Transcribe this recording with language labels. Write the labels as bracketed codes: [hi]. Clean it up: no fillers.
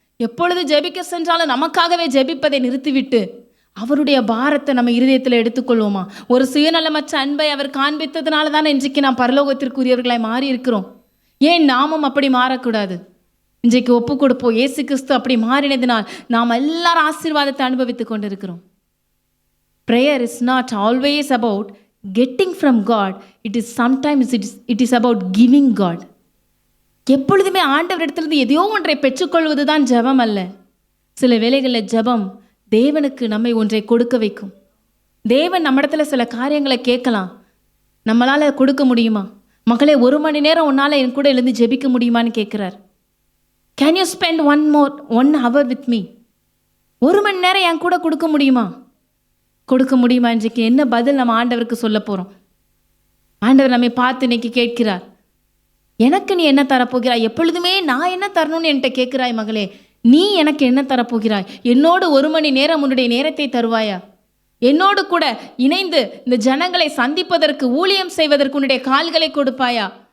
[ta] எப்பொழுது ஜெபிக்க சென்றாலும் நமக்காகவே ஜெபிப்பதை நிறுத்திவிட்டு அவருடைய பாரத்தை நம்ம இருதயத்தில் எடுத்துக்கொள்வோமா? ஒரு சுயநலமற்ற அன்பை அவர் காண்பித்ததுனால தானே இன்றைக்கு நாம் பரலோகத்திற்குரியவர்களாய் மாறி இருக்கிறோம். ஏன் நாமும் அப்படி மாறக்கூடாது? இன்றைக்கு ஒப்பு கொடுப்போம். இயேசு கிறிஸ்து அப்படி மாறினதினால் நாம் எல்லாரும் ஆசீர்வாதத்தை அனுபவித்துக் கொண்டிருக்கிறோம். [en] Prayer is not always about getting from God. Sometimes it is about giving God. [ta] எப்பொழுதுமே ஆண்டவரிடத்திலிருந்து எதையோ ஒன்றை பெற்றுக்கொள்வது தான் ஜெபம் அல்ல. சில வேளைகளில் ஜெபம் தேவனுக்கு நம்மை ஒன்றை கொடுக்க வைக்கும். தேவன் நம்மிடத்துல சில காரியங்களை கேட்கலாம், நம்மளால கொடுக்க முடியுமா? மகளே, 1 மணி நேரம் உன்னால என் கூட எழுந்து ஜெபிக்க முடியுமான்னு கேட்கிறார். [en] Can you spend 1 hour with me? [ta] 1 மணி நேரம் என் கூட கொடுக்க முடியுமா? கொடுக்க முடியுமா? இன்றைக்கு என்ன பதில் நம்ம ஆண்டவருக்கு சொல்ல போறோம்? ஆண்டவர் நம்மை பார்த்து இன்னைக்கு கேட்கிறார், எனக்கு நீ என்ன தரப்போகிறாய்? எப்பொழுதுமே நான் என்ன தரணும்னு என்கிட்ட கேட்கிறாய் மகளே, நீ எனக்கு என்ன தரப்போகிறாய்? என்னோடு 1 மணி நேரம் உன்னுடைய நேரத்தை தருவாயா? என்னோடு கூட இணைந்து இந்த ஜனங்களை சந்திப்பதற்கு, ஊழியம் செய்வதற்கு உன்னுடைய கால்களை கொடுப்பாயா?